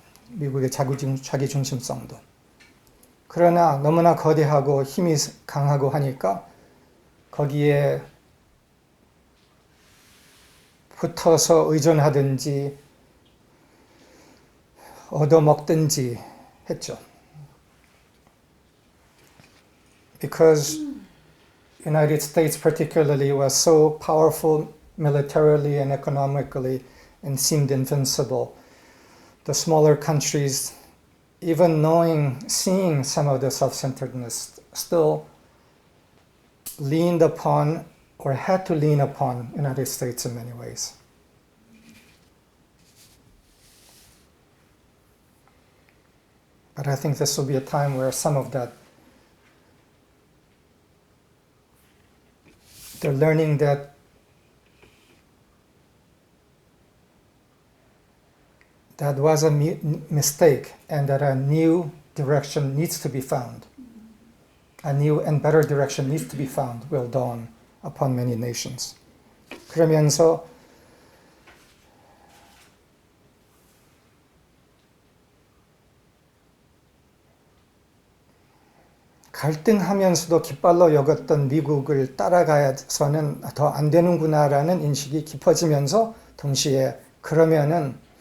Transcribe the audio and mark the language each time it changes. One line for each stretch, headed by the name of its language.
Korean: 미국의 자기중심성도. 그러나 너무나 거대하고 힘이 강하고 하니까 거기에 붙어서 의존하든지 얻어먹든지 했죠.
English: Because United States particularly was so powerful militarily and economically and seemed invincible. The smaller countries, even seeing some of the self-centeredness still leaned upon or had to lean upon United States in many ways. But I think this will be a time where some of that, they're learning that that was a mistake and that a new direction needs to be found. A new and better direction needs to be found will dawn upon many nations.
Korean: 그러면서 갈등하면서도 깃발로 여겼던 미국을 따라가서는 더 안 되는구나라는 인식이 깊어지면서 동시에 그러면은